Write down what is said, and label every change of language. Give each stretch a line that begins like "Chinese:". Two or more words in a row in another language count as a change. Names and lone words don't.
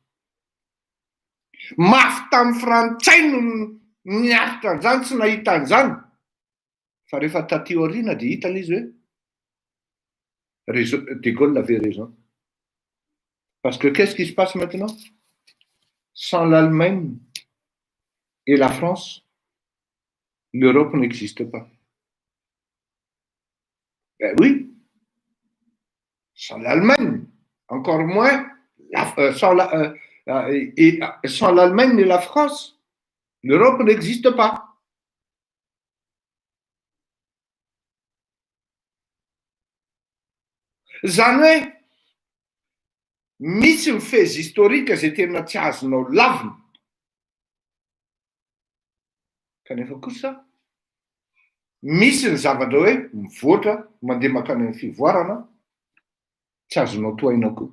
Malagasy: Mafy tamin'ny frantsay no niaritra an'izany, tsy nahita an'izany. Fa rehefa taty aoriana dia hita izy hoe
French: De Gaulle avait raison. Parce que qu'est-ce qui se passe maintenant? Sans l'Allemagne et la France, l'Europe n'existe pas. Ben oui, sans l'Allemagne, encore moins, sans l'Allemagne et la France, l'Europe n'existe pas.
Malagasy: Zany hoe misy mifezy historika zay tena tsy azonao lavina. Kanefa kosa misy ny zavatra hoe mivoatra mandeha makany amin'ny fivoarana tsy azonao tohaina koa.